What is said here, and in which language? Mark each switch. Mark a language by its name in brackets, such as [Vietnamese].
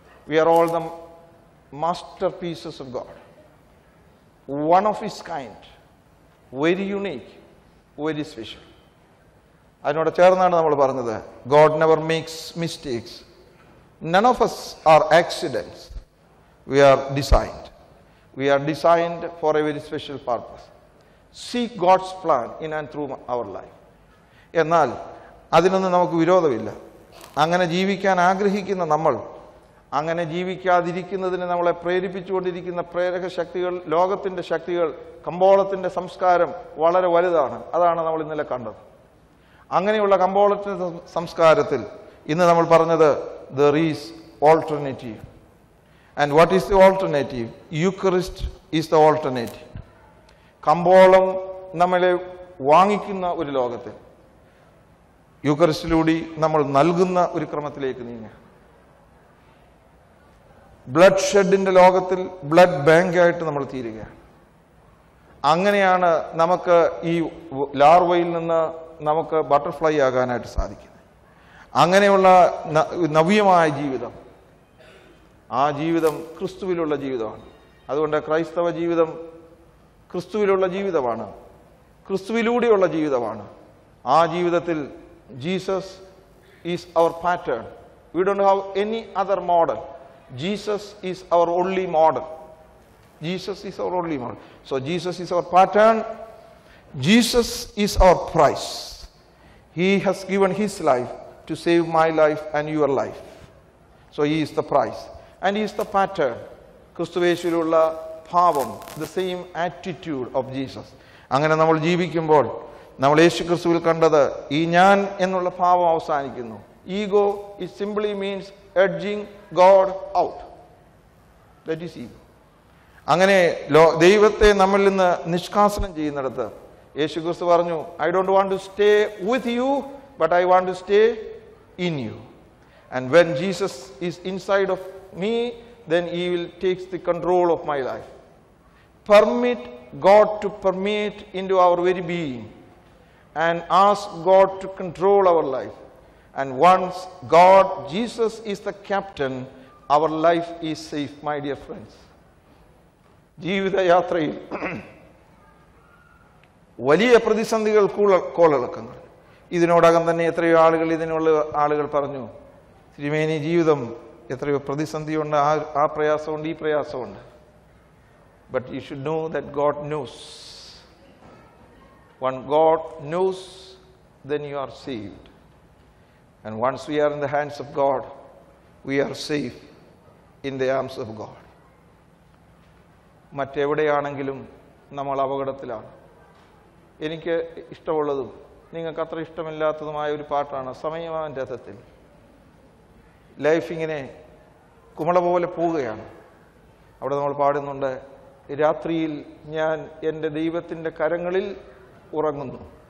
[English] We are all the master pieces of God, one of his kind, very unique, very special. [Malayalam] അതിനോട് ചേർന്നാണ് നമ്മൾ പറഞ്ഞത്, [English] God never makes mistakes, none of us are accidents, we are designed. We are designed for a very special purpose. Seek God's plan in and through our life. [Malayalam] എന്നാൽ അതിനൊന്നും നമുക്ക് വിരോധമില്ല. അങ്ങനെ ജീവിക്കാൻ ആഗ്രഹിക്കുന്ന നമ്മൾ, അങ്ങനെ ജീവിക്കാതിരിക്കുന്നതിന് നമ്മളെ പ്രേരിപ്പിച്ചുകൊണ്ടിരിക്കുന്ന പ്രേരക ശക്തികൾ, ലോകത്തിൻ്റെ ശക്തികൾ, കമ്പോളത്തിൻ്റെ സംസ്കാരം വളരെ വലുതാണ്. അതാണ് നമ്മൾ ഇന്നലെ കണ്ടത്. അങ്ങനെയുള്ള കമ്പോളത്തിൻ്റെ സംസ്കാരത്തിൽ ഇന്ന് നമ്മൾ പറഞ്ഞത്, [English] there is alternative. And what is the alternative? Eucharist is the alternative. [Malayalam] കമ്പോളം നമ്മളെ വാങ്ങിക്കുന്ന ഒരു ലോകത്തിൽ യൂക്കറിസ്റ്റിലൂടെ നമ്മൾ നൽകുന്ന ഒരു ക്രമത്തിലേക്ക് നീങ്ങുക. ബ്ലഡ് ഷെഡിന്റെ ലോകത്തിൽ ബ്ലഡ് ബാങ്കായിട്ട് നമ്മൾ തീരുകയാണ്. അങ്ങനെയാണ് നമുക്ക് ഈ ലാർവയിൽ നിന്ന് നമുക്ക് ബട്ടർഫ്ലൈ ആകാനായിട്ട് സാധിക്കുന്നത്. അങ്ങനെയുള്ള നവ്യമായ ജീവിതം, ആ ജീവിതം ക്രിസ്തുവിലുള്ള ജീവിതമാണ്. അതുകൊണ്ട് ക്രൈസ്തവ ജീവിതം ക്രിസ്തുവിലുള്ള ജീവിതമാണ്, ക്രിസ്തുവിലൂടെയുള്ള ജീവിതമാണ്. ആ ജീവിതത്തിൽ [English] Jesus is our pattern. We don't have any other model. Jesus is our only model. Jesus is our only model. So Jesus is our pattern. Jesus is our price. He has given his life to save my life and your life. So he is the price and he is the pattern. [Malayalam] ക്രിസ്തുവേശുവിലുള്ള ഭാവം, [English] the same attitude of Jesus. [Malayalam] അങ്ങനെ നമ്മൾ ജീവിക്കുമ്പോൾ നമ്മൾ യേശു ക്രിസ്തുവിൽ കണ്ടത് ഈ ഞാൻ എന്നുള്ള ഭാവം അവസാനിക്കുന്നു. [English] Ego it simply means edging God out. That is ego. [Malayalam] അങ്ങനെ ദൈവത്തെ നമ്മളിൽ നിന്ന് നിഷ്കാസനം ചെയ്യുന്നിടത്ത് യേശു ക്രിസ്തു പറഞ്ഞു, [English] I don't want to stay with you, but I want to stay in you. And when Jesus is inside of me, then he will take the control of my life. Permit God to permeate into our very being and ask God to control our life. And once Jesus is the captain, our life is safe, my dear friends. [Malayalam] ജീവിത യാത്രയിൽ വലിയ പ്രതിസന്ധികൾ കോളിളക്കങ്ങൾ. ഇതിനോടകം തന്നെ എത്രയോ ആളുകൾ പറഞ്ഞു, തിരുമേനി ജീവിതം എത്രയോ പ്രതിസന്ധിയുണ്ട്, ആ പ്രയാസമുണ്ട്, ഈ പ്രയാസമുണ്ട്. [English] But you should know that God knows. When God knows, then you are saved. And once we are in the hands of God, we are safe in the arms of God. [Malayalam] മറ്റെവിടെയാണെങ്കിലും നമ്മൾ അപകടത്തിലാണ്. എനിക്ക് ഇഷ്ടമുള്ളതും നിങ്ങൾക്ക് അത്ര ഇഷ്ടമില്ലാത്തതുമായ ഒരു പാട്ടാണ് സമയമാൻ രഥത്തിൽ. Life ഇങ്ങനെ കുമള പോലെ പോവുകയാണ്. അവിടെ നമ്മൾ പാടുന്നുണ്ട്, രാത്രിയിൽ ഞാൻ എൻ്റെ ദൈവത്തിൻ്റെ കരങ്ങളിൽ ഉറങ്ങുന്നു.